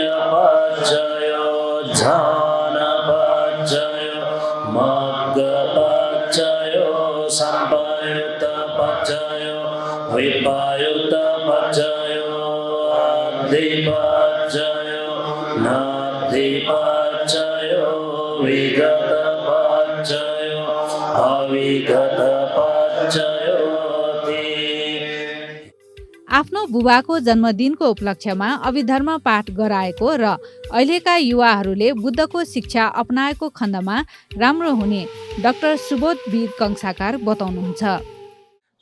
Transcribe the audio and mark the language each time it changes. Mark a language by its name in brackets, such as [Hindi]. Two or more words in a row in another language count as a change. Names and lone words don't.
[Pali] पचयो ध्यान पचयो मग्ग पचयो संपयुक्त पचयो विपायुक्त पचयो आदि पचयो नादि पचयो विगत पचयो अविगत पचयो। [Nepali] आफ्नो बुबाको जन्मदिनको उपलक्ष्यमा अभिधर्म पाठ गराएको र अहिलेका युवाहरूले बुद्धको शिक्षा अपनाएको खण्डमा राम्रो हुने डाक्टर सुबोध वीर कंसाकार बताउनुहुन्छ।